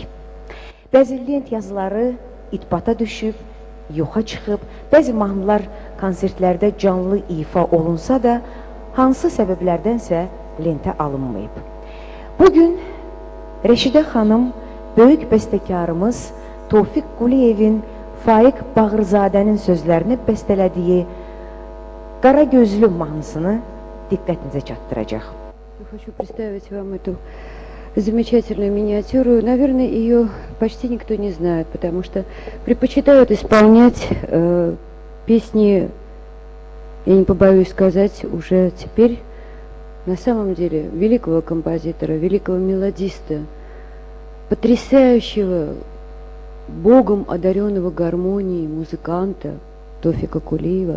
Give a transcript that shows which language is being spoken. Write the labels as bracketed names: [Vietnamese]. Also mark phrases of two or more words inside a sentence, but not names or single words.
[Azerbaijani] Bəzi lent yazıları itibata düşüb, yoxa çıxıb, bəzi mahnılar konsertlərdə canlı ifa olunsa da, hansı səbəblərdənsə lentə alınmayıb. Bugün Rəşidə xanım, böyük bəstəkarımız Tofiq Quliyevin Faiq Bağırzadənin sözlərini bəstələdiyi Qara Gözlü mahnısını diqqətinizə çatdıracaq. [Russian] Хочу представить вам эту замечательную миниатюру. Наверное, ее почти никто не знает, потому что предпочитают исполнять песни, я не побоюсь сказать, уже теперь на самом деле великого композитора, великого мелодиста, потрясающего, Богом одаренного гармонией музыканта Тофика Кулиева.